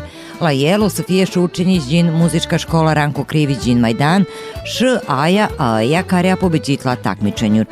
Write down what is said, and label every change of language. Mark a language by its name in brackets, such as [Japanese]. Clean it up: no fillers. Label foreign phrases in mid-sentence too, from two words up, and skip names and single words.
[Romanian] La el o să fie și učenici din muzička škola Ranko Krivić din Majdan și aia care a pobedit la takmičenjuri.